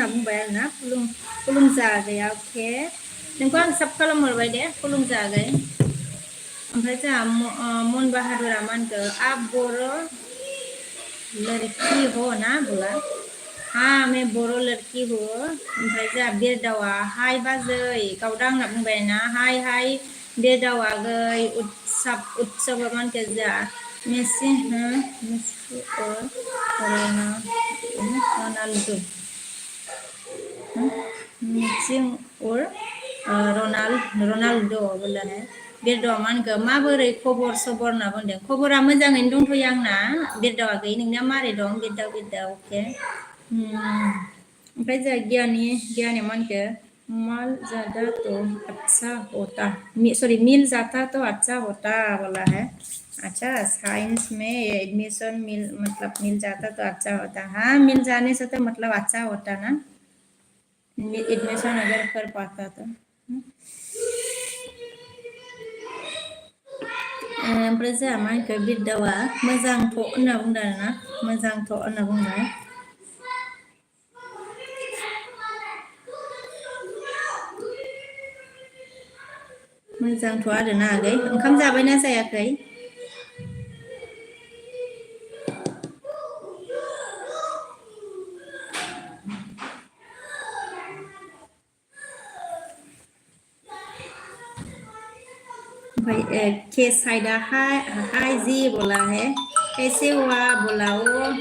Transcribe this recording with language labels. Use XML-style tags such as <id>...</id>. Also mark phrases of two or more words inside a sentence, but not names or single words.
<brx>बुंबाय आरोना खुलुमजागै अके नोंखौ आं साब खालामहरबाय दे खुलुमजागै ओमफ्राय जोंहा मन बाहादुरा मा होनखो आप बर'</brx> <hi>लड़की हो ना बोला हाँ मैं बर' लड़की हो</hi> <brx>ओमफ्राय जोंहा बिरदावा हाय बाजै गावदां होनना बुंबाय ना हाय बिरदावा गै उत्सव मा होनखो जोंहा मेसि और रोनाल्डो मिसिं और रनाल्डो</brx> <hi>बोला है</hi> <brx>बिरदावा मा होनखो माबोरै खबर सबर होनना बुंदों खबरा मोजाङैनो दंथ'यो आंना बिरदावा गैयै नोंना मारै दं बिरदा अके ओमफ्राय जोंहा गियानि मा होनखो</brx> <hi>माल जादा तो अच्छा होता मिल जाता तो अच्छा होता बोला है अच्छा साइंस में एडमिशन मिल जाता तो अच्छा होता हाँ मिल जाने से तो मतलब अच्छा होता ना एडमिशन अगर कर पाता तो</hi> <brx>ओमफ्राय जोंहा मा होनखो बिरदावा मोजांथ' होनना बुंदों आरोना मोजांथ' होनना बुंबाय मोजांथ' आरोना आगै ओंखाम जाबायना जायाखै भाई के साइडा</brx> <hi>हाय जी बोला है कैसे हुआ बोला वो</hi>